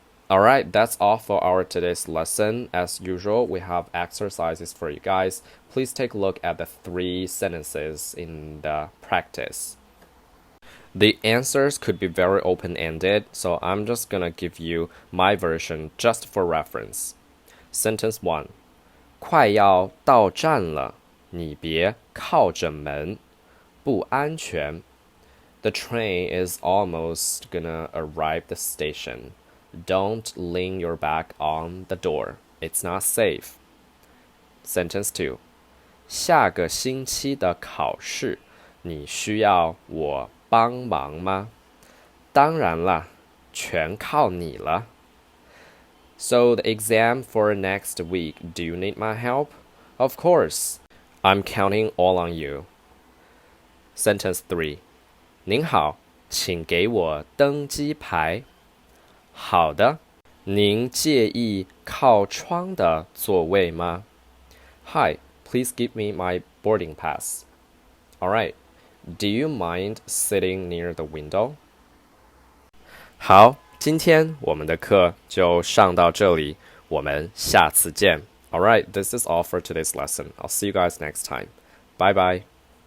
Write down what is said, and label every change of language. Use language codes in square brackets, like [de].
[en] Alright, that's all for our today's lesson. As usual, we have exercises for you guys. Please take a look at the 3 sentences in the practice. The answers could be very open-ended, so I'm just gonna give you my version just for reference. Sentence 1. [zh] 快要到站了，你别靠着门，不安全。 [en] The train is almost gonna arrive the station. Don't lean your back on the door. It's not safe. Sentence 2. [zh] 下个星期的考试，你需要我帮忙吗？当然啦，全靠你了。 [en] So the exam for next week, do you need my help? Of course. I'm counting all on you. Sentence 3. [zh] 您好，请给我登机牌。好的，您介意靠窗的座位吗？ [en] Hi, please give me my boarding pass. Alright, do you mind sitting near the window? [zh] 好，今天我们的课就上到这里，我们下次见。 [en] Alright, this is all for today's lesson. I'll see you guys next time. Bye bye.